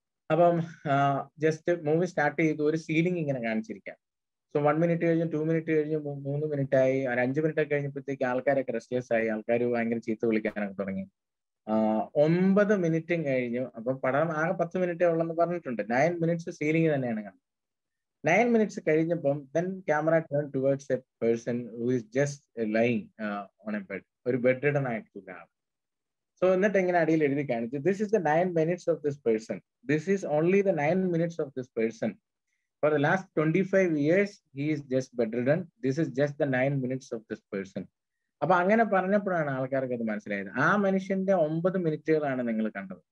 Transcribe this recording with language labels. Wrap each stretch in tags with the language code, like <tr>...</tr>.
<ml>അപ്പം just movie start ചെയ്തു, ഒരു സീലിംഗ് ഇങ്ങനെ കാണിച്ചിരിക്കാം. സോ 1 minute കഴിഞ്ഞു, 2 minute കഴിഞ്ഞു, 3 minute ആയി, 5 minute ഒക്കെ കഴിഞ്ഞപ്പോഴത്തേക്ക് ആൾക്കാരൊക്കെ റെസ്റ്റ്ലെസ് ആയി, ആൾക്കാർ ഭയങ്കര ചീത്ത വിളിക്കാനൊക്കെ തുടങ്ങി. 9 minute കഴിഞ്ഞു. അപ്പൊ പടം ആകെ 10 minute ഉള്ളെന്ന് പറഞ്ഞിട്ടുണ്ട്. 9 minutes സീലിംഗ് തന്നെയാണ് കാണുന്നത്. 9 minutes കഴിഞ്ഞപ്പം</ml> <en>then camera turned towards a person who is just lying on a bed.</en> <ml>ഒരു ബെഡ് റിഡൻ ആയിട്ടുള്ള ആൾ.</ml> <en>so</en> <ml>എന്നിട്ട് ഇങ്ങനെ അടിയിൽ എഴുതി കാണിച്ചു,</ml> <en>This is the 9 minutes of this person, this is only the 9 minutes of this person. For the last 25 years he is just bedridden, this is just the 9 minutes of this person.</en> <ml>അപ്പൊ അങ്ങനെ പറഞ്ഞപ്പോഴാണ് ആൾക്കാർക്ക് അത് മനസ്സിലായത്. ആ മനുഷ്യന്റെ 9 മിനിറ്റുകളാണ് നിങ്ങൾ കണ്ടത്.</ml>